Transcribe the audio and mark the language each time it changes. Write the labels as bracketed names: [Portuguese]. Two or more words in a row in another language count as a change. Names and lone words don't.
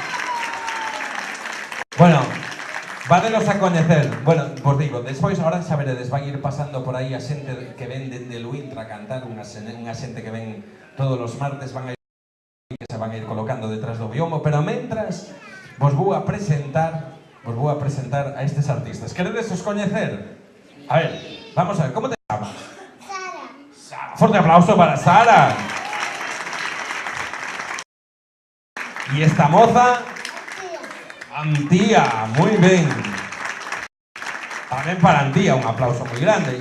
[Galician] Bueno, vadelos a coñecer, bueno, vos digo, despois ahora xa veredes, van ir pasando por aí a xente que ven dende Luintra a cantar, unha xente que ven todos os martes, van a ir, que se van a ir colocando detrás do biombo, pero mentras vos vou a presentar a estes artistas. Queredes os coñecer? [Spanish] A ver, vamos a ver, [Galician] como te chamas? [Spanish] Fuerte aplauso para Sara. Y esta moza, Antía, muy bien. También para Antía, un aplauso muy grande.